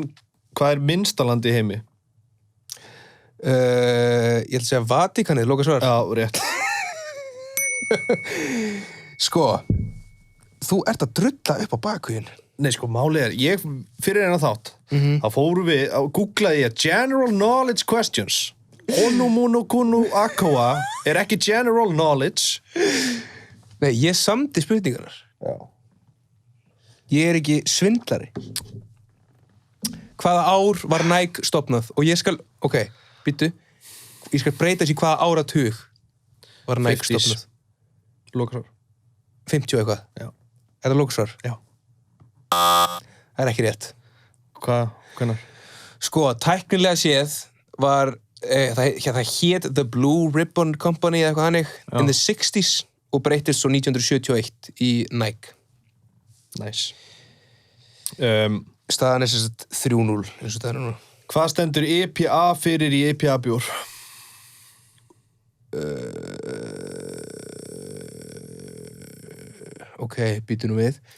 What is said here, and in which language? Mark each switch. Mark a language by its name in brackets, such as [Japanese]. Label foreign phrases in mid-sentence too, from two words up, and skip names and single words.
[Icelandic] Hvað er minnsta land í heimi? Ég ætla að segja Vatíkanið, loka svar. Já, rétt. Sko, þú ert að drulla upp á bakhuginn. Nei, sko, málið ég fyrir eina þátt, þá fórum við, googlaði ég [English] General Knowledge Questions. [Icelandic] Kunu Aqua er ekki [English] General Knowledge. [Icelandic] Nei, ég samdi spurningarnar. Já. Ég er ekki svindlari. Hvaða ár var Nike stofnað? Og ég skal, býttu, ég skal breyta þessi hvaða áratug var Nike stofnað. Lokasvar. 50 eitthvað? Já. Er það lokasvar? Já. Það er ekki rétt. Hvenær? Sko, tæknilega séð var, það hét The Blue Ribbon Company eða eitthvað hannig [English] in the 60s [Icelandic] og breytist svo 1971 í Nike. Nice. Staðan er sem sagt 3-0 eins og það er núna. Hvað stendur EPA fyrir í EPA bjór? Ok, býtu nú við.